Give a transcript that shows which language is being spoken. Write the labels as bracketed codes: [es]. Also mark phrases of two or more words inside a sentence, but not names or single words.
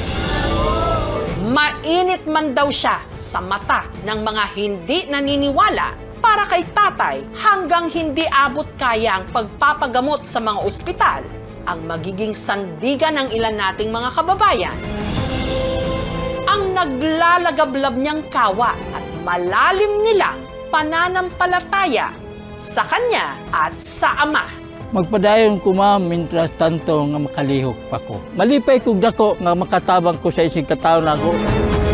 [tl] Mainit man daw siya sa mata ng mga hindi naniniwala para kay tatay hanggang hindi abot kaya ang pagpapagamot sa mga ospital ang magiging sandigan ng ilan nating mga kababayan. Ang naglalagablab niyang kawa at malalim nilang pananampalataya sa kanya at sa ama. [ceb] Magpadayon ko ma'am, mintras tanto nga makalihok pa ko. Malipay kog dako nga makatabang ko sa isig kataon ako.